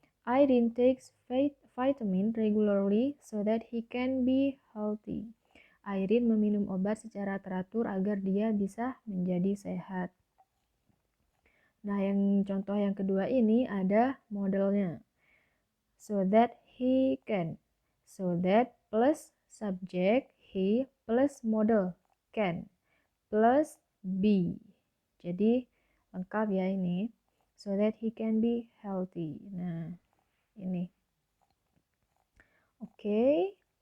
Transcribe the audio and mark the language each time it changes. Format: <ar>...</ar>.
<en>Irene takes vitamin regularly so that he can be healthy.</en> <id>Irene meminum obat secara teratur agar dia bisa menjadi sehat. Nah, yang contoh yang kedua ini ada modelnya.</id> <en>So that he can. So that plus subject he plus model can plus be.</en> <id>Jadi lengkap ya ini.</id> <en>So that he can be healthy.</en> <id>Nah, ini. Okay.</id>